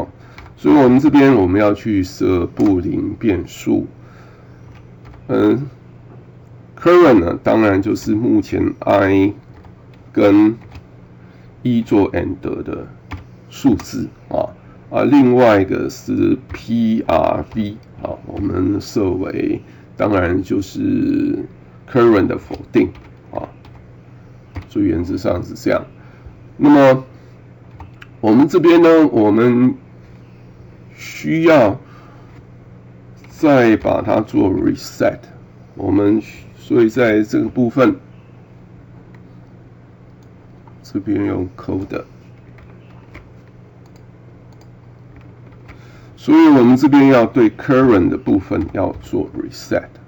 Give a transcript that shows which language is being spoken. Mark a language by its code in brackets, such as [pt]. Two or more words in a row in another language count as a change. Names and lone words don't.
[zh] 所以我們這邊我們要去設布林變數。current 呢，當然就是目前 I 跟 E 做 AND 的數字另外一個是 PRV 我們設為當然就是 current 的否定所以原則上是這樣。那麼我們這邊呢，我們需要再把它做 reset， 所以在這個部分這邊用 code， 所以我們這邊要對 current 的部分要做 reset。